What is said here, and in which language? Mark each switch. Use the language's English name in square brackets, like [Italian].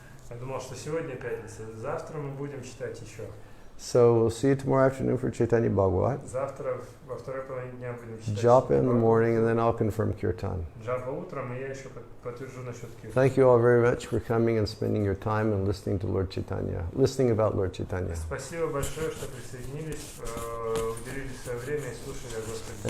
[Russian] я думал, что сегодня пятница. Завтра мы будем читать еще. [English] So we'll see you tomorrow afternoon for Chaitanya Bhagavat. [Russian] Завтра во второй половине дня будем читать. [English] Japa in the morning, and then I'll confirm kirtan. [Russian] Джапа утром, и я еще подтвержу насчет киртана. [English] Thank you all very much for coming and spending your time and listening to Lord Chaitanya, listening about Lord Chaitanya. [Russian] Спасибо большое, что присоединились, уделили свое время и слушали о Господе.